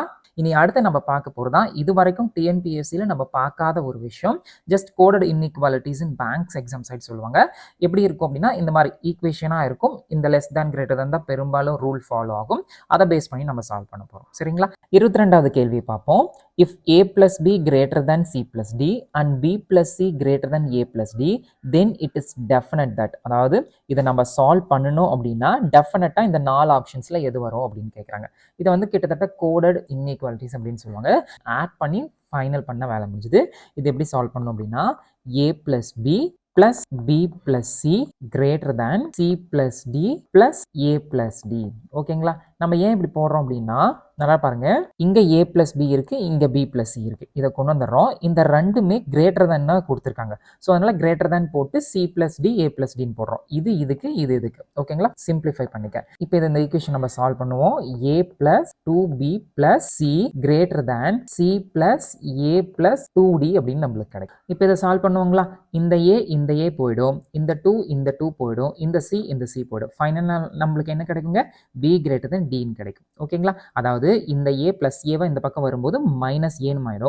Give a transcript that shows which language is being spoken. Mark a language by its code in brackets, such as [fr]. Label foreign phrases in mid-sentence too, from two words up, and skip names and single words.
[ta] இனி அடுத்து நம்ம பார்க்க போறதா இது வரைக்கும் டிஎன்பிஎஸ்சியில் நம்ம பார்க்காத ஒரு விஷயம், [en] just coded inequalities in banks exam side [ta] சொல்லுவாங்க. எப்படி இருக்கும் அப்படின்னா இந்த மாதிரி ஈக்குவேஷனா இருக்கும். இந்த [en] less than greater than [ta] தான் பெரும்பாலும் [en] rule follow [ta] ஆகும். அதை பேஸ் பண்ணி நம்ம சால்வ் பண்ண போறோம். சரிங்களா? 22வது கேள்வி பார்ப்போம். [en] If a plus b greater than c plus d and b plus c greater than a plus d, then it is definite that, [ta] அதாவது இதை நம்ம சால்வ் பண்ணணும் அப்படின்னா டெஃபினட்டா இந்த 4 ஆப்ஷன்ஸ்ல எது வரும் அப்படின்னு கேட்குறாங்க. இதை வந்து கிட்டத்தட்ட [en] coded inequalities [ta] அப்படின்னு சொல்லுவாங்க. ஆட் பண்ணி ஃபைனல் பண்ண வேலை முடிஞ்சுது. இது எப்படி சால்வ் பண்ணணும் அப்படின்னா [en] a plus b plus b plus c greater than c plus d plus a plus d. [ta] ஓகேங்களா? நம்ம ஏன் இப்படி போடுறோம் அப்படின்னா நல்லா பாருங்க, இங்க [en] a plus b [ta] இருக்கு, இங்க [en] b plus c [ta] இருக்கு. இதை கொண்டு வந்துடுறோம். இந்த ரெண்டுமே [en] greater than [ta] தான் கொடுத்துருக்காங்க. ஸோ அதனால [en] greater than [ta] போட்டு [en] c plus d a plus d [ta] போடுறோம். இது இதுக்கு, இது இதுக்கு. ஓகேங்களா? சிம்பிளிஃபை பண்ணிக்க. இப்போ இந்த ஈக்குவேஷன் நம்ம சால்வ் பண்ணுவோம். [en] a plus 2b plus c greater than c plus a plus 2d [ta] அப்படின்னு நம்மளுக்கு கிடைக்கும். இப்போ இதை சால்வ் பண்ணுவாங்களா? இந்த a போயிடும், இந்த 2 போயிடும், இந்த c போயிடும். ஃபைனலாக நம்மளுக்கு என்ன கிடைக்குங்க? [en] b greater than d [ta] கிடைக்கும். ஓகேங்களா? அதாவது இந்த a பிளஸ் ஏவை இந்த பக்கம் வரும்போது மைனஸ் ஏன்னு ஆயிடும்.